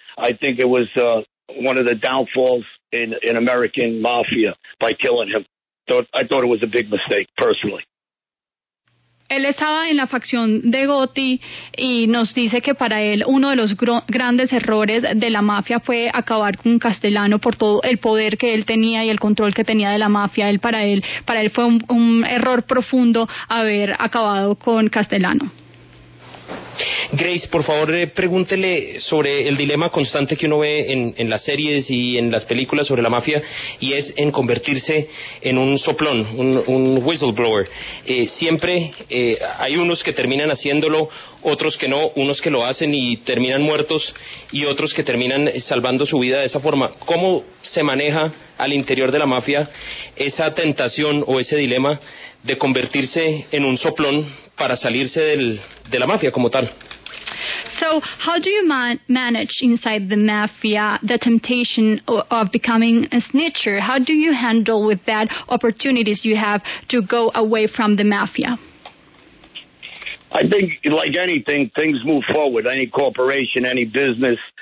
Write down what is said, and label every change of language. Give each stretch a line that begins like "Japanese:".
English: I think it was one of the downfalls in American mafia by killing him. So I thought it was a big mistake, personally.
Spanish: Él estaba en la facción de Gotti y nos dice que para él uno de los grandes errores de la mafia fue acabar con Castellano por todo el poder que él tenía y el control que tenía de la mafia. Para él fue un error profundo haber acabado con Castellano. Grace, por favor, pregúntele sobre el dilema constante que uno ve en las series y en las películas sobre la mafia, y es en convertirse en un soplón, un whistleblower. Siempre hay unos que terminan haciéndolo, otros que no, unos que lo hacen y terminan muertos, y otros que terminan salvando su vida de esa forma. ¿Cómo se maneja al interior de la mafia esa tentación o ese dilema de convertirse en un soplón para salirse de la mafia como tal?
English: So, how do you manage inside the mafia the temptation of becoming a snitcher? How do you handle with that opportunities you have to go away from the mafia? I think, like anything, things move forward. Any corporation, any business.